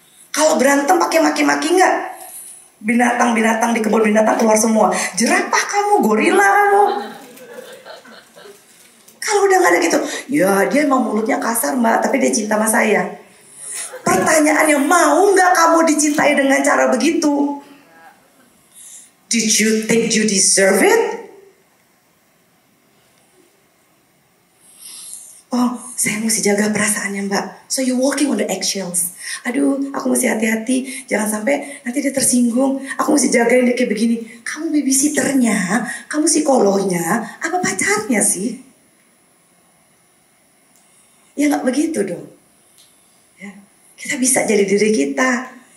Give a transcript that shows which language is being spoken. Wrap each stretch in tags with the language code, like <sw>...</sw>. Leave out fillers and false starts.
<id>Kalau berantem pakai maki-maki nggak? Binatang-binatang di kebun binatang keluar semua. Jerapah kamu, gorila kamu. Kalau udah nggak ada gitu, ya dia emang mulutnya kasar mbak, tapi dia cinta sama saya. Pertanyaannya, mau nggak kamu dicintai dengan cara begitu?</id> <en>Did you think you deserve it?</en> <id>Oh, saya mesti jaga perasaannya mbak.</id> <en>So you walking on the eggshells.</en> <id>Aduh, aku mesti hati-hati. Jangan sampai nanti dia tersinggung. Aku mesti jagain dia kayak begini. Kamu babysitternya, kamu psikolognya, apa pacarnya sih? Ya nggak begitu dong. Ya, kita bisa jadi diri kita.</id>